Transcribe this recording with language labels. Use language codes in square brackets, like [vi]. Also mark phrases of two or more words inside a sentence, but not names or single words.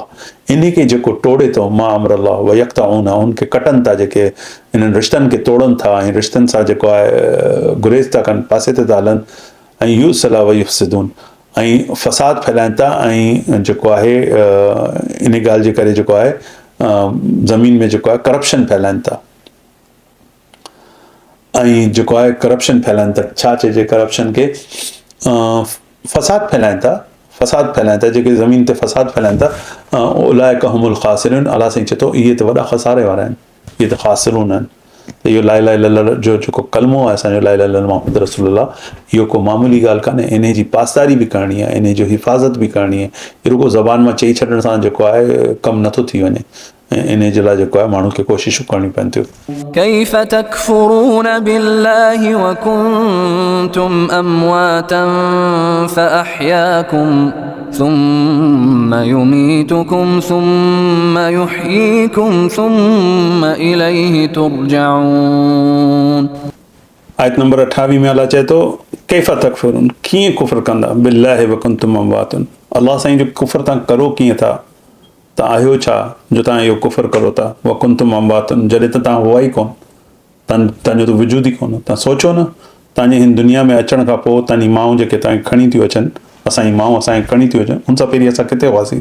[sd] इन खे जेको टोड़े थो [ar] ما أمر الله ويقطعون, [sd] उनखे कटनि था, जेके इन्हनि रिश्तनि खे तोड़नि था ऐं रिश्तनि सां जेको आहे गुरेज़ था कनि, पासे ते था हलनि, ऐं [ar] يوصل ويفسدون, [sd] ऐं फ़साद फैलाइनि था, ऐं जेको आहे इन ॻाल्हि जे करे जेको आहे ज़मीन में जेको आहे करप्शन फैलाइनि था, ऐं जेको आहे करप्शन फैलाइनि था। छा चइजे करप्शन खे? फ़साद फैलाइनि था, जेके ज़मीन ते फ़साद फैलाइनि था, [ar] أولئك هم الخاسرون, [sd] अलाह साईं चए थो इहे त वॾा ख़सारे वारा आहिनि, इहे त ख़ासिरून आहिनि। त इहो [ar] لا إله إلا الله [sd] जो जेको कलमो आहे असांजो [ar] لا إله إلا الله محمد رسول الله, [sd] इहो को मामूली ॻाल्हि कान्हे। इन जी पासदारी बि करणी आहे, इन जो हिफ़ाज़त बि करणी आहे। इहो रुगो ज़बान मां चई छॾण सां जेको आहे कमु नथो थी वञे, ऐं इन जे लाइ जेको आहे माण्हू खे कोशिशूं करणियूं पवनि थियूं। [ar] كيف تكفرون بالله وكنتم أمواتا فأحياكم ثم يميتكم ثم يحييكم ثم إليه ترجعون. [sd] आयत नंबर 28 में अल्लाह चए थो [ar] كيف تكفرون, [sd] कीअं कुफ़्र कंदा, [ar] بالله وكنتم أمواتا, [sd] अल्लाह साईं जो कुफ़्र तव्हां करो कीअं था, तव्हां आहियो छा जो तव्हां इहो कुफ़्र करो था। [ar] وكنتم أمواتا, [sd] जॾहिं त तव्हां हुआ ई कोन, तव्हांजो त वजूद ई कोन। तव्हां सोचो न, तव्हांजे हिन दुनिया में अचण खां पोइ तव्हांजी माऊं जेके तव्हांखे खणी थियूं अचनि, असांजी माऊं असांखे खणी थियूं अचनि, हुन सां पहिरीं असां किथे हुआसीं?